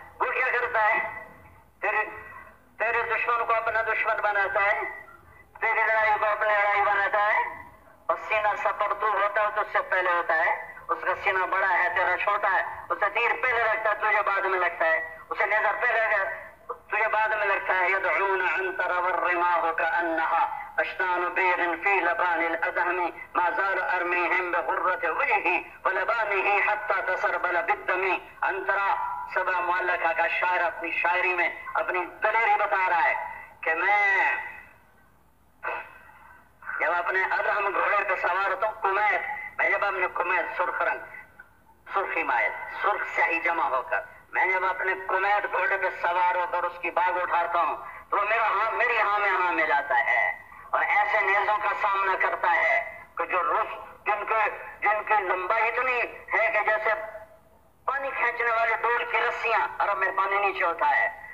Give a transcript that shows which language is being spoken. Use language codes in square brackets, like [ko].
[ur] وہ کیا کرتا ہے؟ تیرے دشمن کو اپنا دشمن بناتا ہے، تیری لڑائی کو اپنی لڑائی بناتا ہے. اور سینہ سپر تو ہوتا ہے تو اس سے پہلے ہوتا ہے. اس کا سینہ بڑا ہے، تیرا چھوٹا ہے. اسے تیر پہلے لگتا ہے، تجھے بعد میں لگتا ہے. اسے نیزر پہلے تجھے بعد میں لگتا ہے. [ar] يدعون عنتر والرماح كأنها اشنان بیر في لبان الادهم ما زال ارميهم بغرة وجهه ولبانه حتى تسربل بالدم. [ur] انترا سبا معلقہ کا شاعر اپنی شاعری میں اپنی دلیری بتا رہا ہے کہ میں جب اپنے ادہم گھوڑے پہ سوار ہوتا ہوں، کمیت، میں جب اپنے کمیت سرخ رنگ، سرخی مائل، سرخ سیاہی جمع ہو کر میں جب اپنے کمیت گھوڑے پہ سوار ہو کر اس کی باغ اٹھاتا ہوں تو وہ میری ہاں میں لاتا ہے اور ایسے نیزوں کا سامنا کرتا ہے کہ جو جن کی لمبائی اتنی ہے کہ جیسے پانی کھینچنے والے ڈول کی رسیاں، عرب میں پانی نیچے ہوتا ہے.